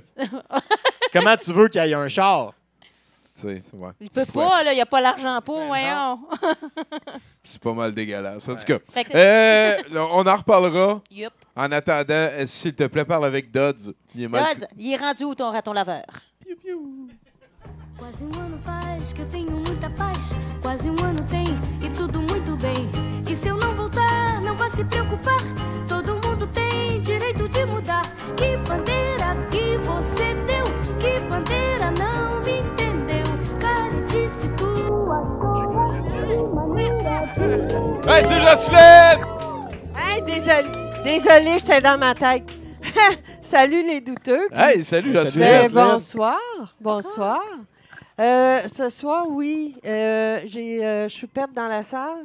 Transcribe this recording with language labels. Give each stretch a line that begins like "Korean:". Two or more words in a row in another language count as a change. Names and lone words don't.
French: Comment tu veux qu'il y ait un char? Ouais. Il peut pas, là, il n'y a pas l'argent pour, voyons. C'est pas mal dégueulasse. En tout cas, on en reparlera. Yep. En attendant, s'il te plaît, parle avec Dodds. Dodds, il est rendu où ton raton laveur? Piu, piu.
Portuguese: Quase ano faz que eu tenho muita paz. Quase ano tem e tudo muito bem. E se eu não voltar, não vá se preocupar. Todo mundo tem direito de mudar. Que bandeira que você deu? Que bandeira não me entendeu? Caretice tua
French: Hey, c'est Jocelyne! Hey, désolé, j'étais dans ma tête. Salut les douteux. Hey, salut Jocelyne. Bonsoir. Ce soir, oui, je suis perte dans la salle.